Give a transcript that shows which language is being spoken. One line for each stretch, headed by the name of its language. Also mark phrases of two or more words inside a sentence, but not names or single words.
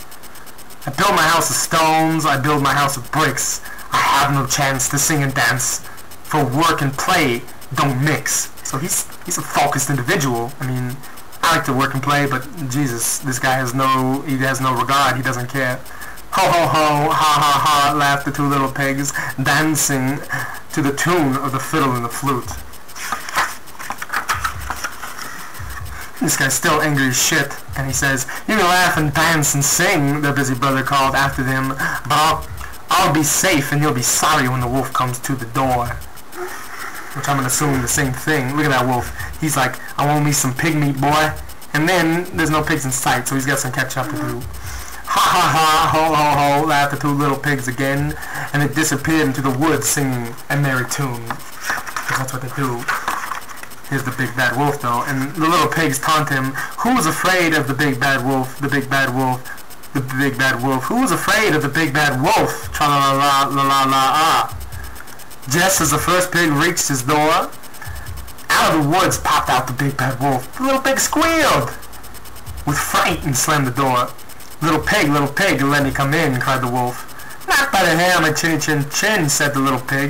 English: I build my house of stones. I build my house of bricks. I have no chance to sing and dance, for work and play don't mix. So he's a focused individual. I mean, I like to work and play, but Jesus, this guy has no regard. He doesn't care. Ho ho ho, ha ha ha, laughed the two little pigs, dancing to the tune of the fiddle and the flute. This guy's still angry as shit, and he says, "You can laugh and dance and sing," their busy brother called after them, "but I'll be safe and you'll be sorry when the wolf comes to the door." Which I'm gonna assume the same thing. Look at that wolf. He's like, "I want me some pig meat, boy." And then there's no pigs in sight, so he's got some catch up to do. Ha ha ha, ho ho ho, laughed the two little pigs again, and they disappeared into the woods singing a merry tune. Because that's what they do. Here's the big bad wolf though, and the little pigs taunt him. Who's afraid of the big bad wolf? The big bad wolf. The big bad wolf. Who's afraid of the big bad wolf? Tra la la la la la ah. Just as the first pig reached his door, out of the woods popped out the big bad wolf. The little pig squealed with fright and slammed the door. Little pig, let me come in, cried the wolf. Not by the hair, my chinny chin chin, said the little pig.